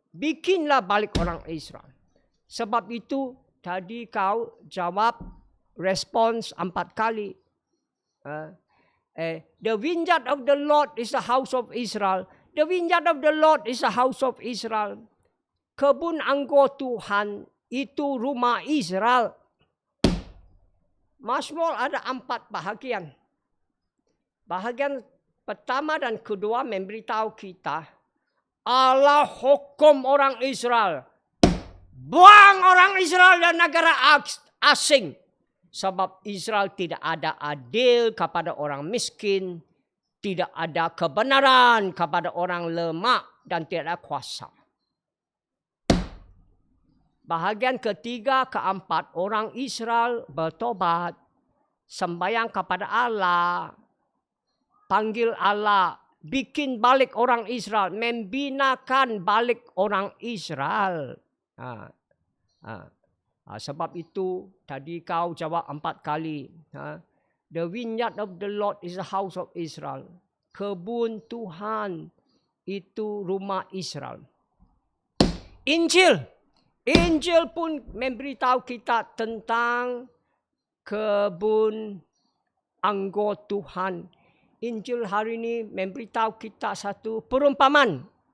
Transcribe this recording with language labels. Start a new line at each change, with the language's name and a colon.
Malay: Bikinlah balik orang Israel. Sebab itu tadi kau jawab respons 4 kali.
English: The vineyard of the Lord is the house of Israel. The vineyard of the Lord is the house of Israel.
Malay: Kebun anggur Tuhan itu rumah Israel. Mazmur ada 4 bahagian. Bahagian pertama dan kedua memberitahu kita Allah hukum orang Israel. Buang orang Israel dan negara asing. Sebab Israel tidak ada adil kepada orang miskin. Tidak ada kebenaran kepada orang lemah dan tidak ada kuasa. Bahagian ketiga, keempat, orang Israel bertobat. Sembahyang kepada Allah. Panggil Allah. Bikin balik orang Israel. Membinakan balik orang Israel. Sebab itu tadi kau jawab 4 kali.
English: The vineyard of the Lord is the house of Israel.
Malay: Kebun Tuhan itu rumah Israel. Injil pun memberitahu kita tentang kebun anggur Tuhan. Injil hari ini memberitahu kita satu perumpamaan